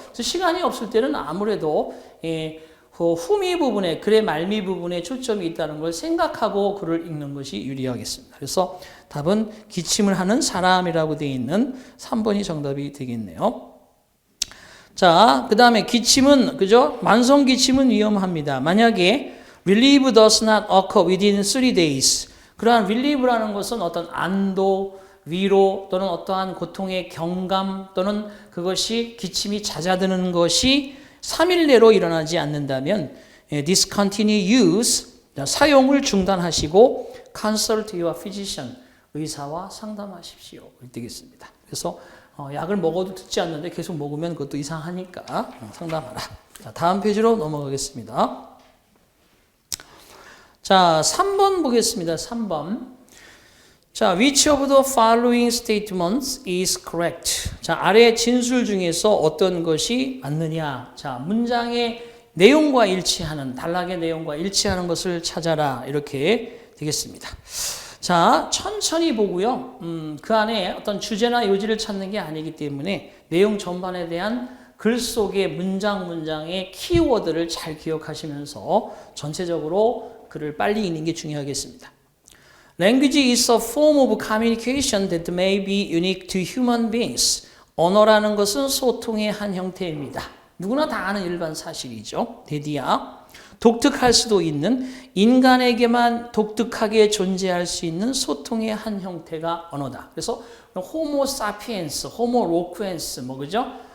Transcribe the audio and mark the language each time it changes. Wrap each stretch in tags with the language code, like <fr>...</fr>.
<ko>그래서 시간이 없을 때는 아무래도 그 후미 부분에, 글의 말미 부분에 초점이 있다는 걸 생각하고 글을 읽는 것이 유리하겠습니다. 그래서 답은 기침을 하는 사람이라고 되어 있는 3번이 정답이 되겠네요. 자, 그 다음에 기침은, 그죠? 만성 기침은 위험합니다. 만약에</ko> <en>relief does not occur within 3 days.</en> <ko>그러한 relieve라는 것은 어떤 안도, 위로 또는 어떠한 고통의 경감 또는 그것이 기침이 잦아드는 것이 3일 내로 일어나지 않는다면</ko> <en>discontinue use,</en> <ko>사용을 중단하시고</ko> <en>consult your physician,</en> <ko>의사와 상담하십시오. 되겠습니다. 그래서 약을 먹어도 듣지 않는데 계속 먹으면 그것도 이상하니까 상담하라. 자, 다음 페이지로 넘어가겠습니다. 자, 3번 보겠습니다. 3번.</ko> <en>자, which of the following statements is correct?</en> <ko>자, 아래 진술 중에서 어떤 것이 맞느냐? 자, 문장의 내용과 일치하는, 단락의 내용과 일치하는 것을 찾아라. 이렇게 되겠습니다. 자, 천천히 보고요. 그 안에 어떤 주제나 요지를 찾는 게 아니기 때문에 내용 전반에 대한 글 속의 문장의 키워드를 잘 기억하시면서 전체적으로 글을 빨리 읽는 게 중요하겠습니다.</ko> <en>Language is a form of communication that may be unique to human beings.</en> <ko>언어라는 것은 소통의 한 형태입니다. 누구나 다 아는 일반 사실이죠. 대디야. 독특할 수도 있는, 인간에게만 독특하게 존재할 수 있는 소통의 한 형태가 언어다. 그래서 호모 사피엔스, 호모 로쿠엔스 그죠?</ko>